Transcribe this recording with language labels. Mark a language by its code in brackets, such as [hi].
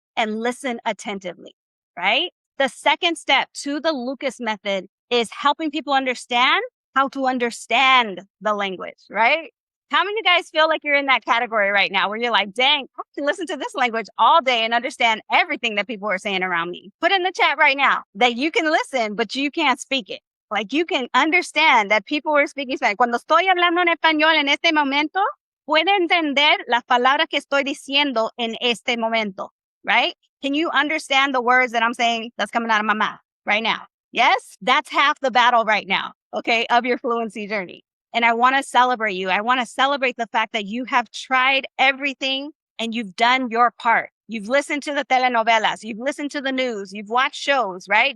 [en] And listen attentively, right? The second step to the Lucas method is helping people understand how to understand the language, right? How many of you guys feel like you're in that category right now where you're like, dang, I can listen to this language all day and understand everything that people are saying around me? Put in the chat right now that you can listen, but you can't speak it. Like you can understand that people are speaking Spanish. [es] Cuando estoy hablando en español en este momento, puede entender las palabras que estoy diciendo en este momento, right? [en] Can you understand the words that I'm saying that's coming out of my mouth right now? Yes, that's half the battle right now, okay, of your fluency journey. And I want to celebrate you. I want to celebrate the fact that you have tried everything and you've done your part. You've listened to the telenovelas, you've listened to the news, you've watched shows, right?